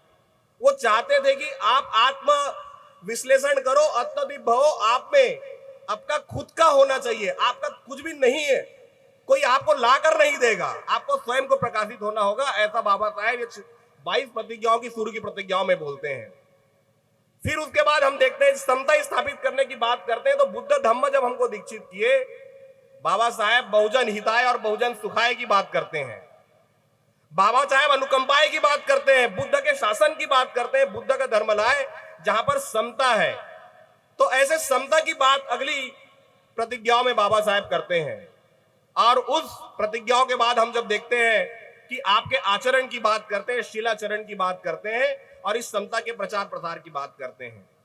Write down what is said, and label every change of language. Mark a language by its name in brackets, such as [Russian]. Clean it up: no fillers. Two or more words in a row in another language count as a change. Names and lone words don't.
[Hindi] वो चाहते थे कि आप आत्म विश्लेषण करो, अत्यधिक भाव आप में आपका खुद का होना चाहिए, आपका कुछ भी नहीं है, कोई आपको लाकर नहीं देगा, आपको स्वयं को प्रकाशित होना होगा। ऐसा बाबा साहेब 22 प्रतिज्ञाओं की शुरू की प्रतिज्ञाओं में बोलते हैं। फिर उसके बाद हम देखते हैं समता स्थापित करने की बात करते हैं, तो बुद्ध धम्म जब हमको दीक्षित किए, बाबा साहेब [Pali] बहुजन हिताय [Hindi] और [Pali] बहुजन सुखाय [Hindi] की बात करते हैं, बाबा साहेब अनुकंपाय की बात करते हैं, बुद्ध के शासन की बात करते हैं, बुद्ध का धर्म लाए जहां पर समता है। तो ऐसे समता की बात अगली प्रतिज्ञाओं में बाबा साहेब करते हैं। और उस प्रतिज्ञाओं के बाद हम जब देखते हैं कि आपके आचरण की बात करते हैं, शिलाचरण की बात करते हैं और इस समता के प्रचार प्रसार की बात करते हैं।